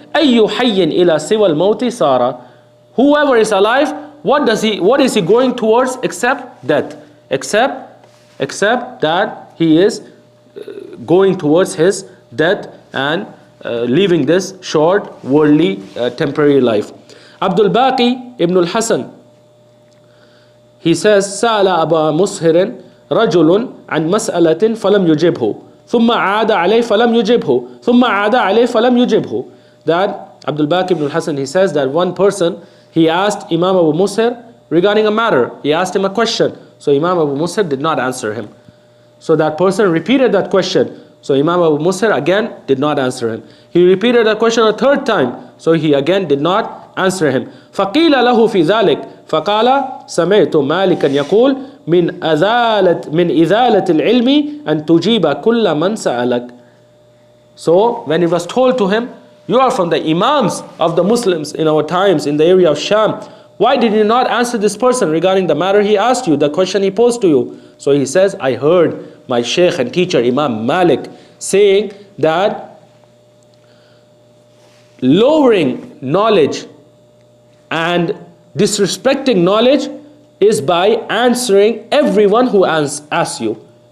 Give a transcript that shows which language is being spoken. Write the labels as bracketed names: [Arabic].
[Arabic] أي حي إلى سوى الموت سارا. [English] Whoever is alive, what is he going towards except death? Except that he is going towards his death and leaving this short, worldly, temporary life. [Arabic] Abdul Baqi ibn al-Hasan, [English] he says, [Arabic] سأل أبا مسهر رجل عن مسألة فلم يجبه ثم عاد عليه فلم يجبه ثم عاد عليه فلم يجبه. [English] That Abdul Baqi ibn al-Hasan, he says that one person, he asked Imam Abu Mushir regarding a matter. He asked him a question. So Imam Abu Mushir did not answer him. So that person repeated that question. So Imam Abu Mushir again did not answer him. He repeated that question a third time. So he again did not answer him. [Arabic] فقيل له في ذلك فقال سمعت مالكا يقول من إزالة العلم أن تجيب كل من سألك. [English] So when it was told to him, you are from the Imams of the Muslims in our times in the area of Sham, why did you not answer this person regarding the matter he asked you, the question he posed to you? So he says, I heard my Shaykh and teacher Imam Malik saying that lowering knowledge and disrespecting knowledge is by answering everyone who asks you.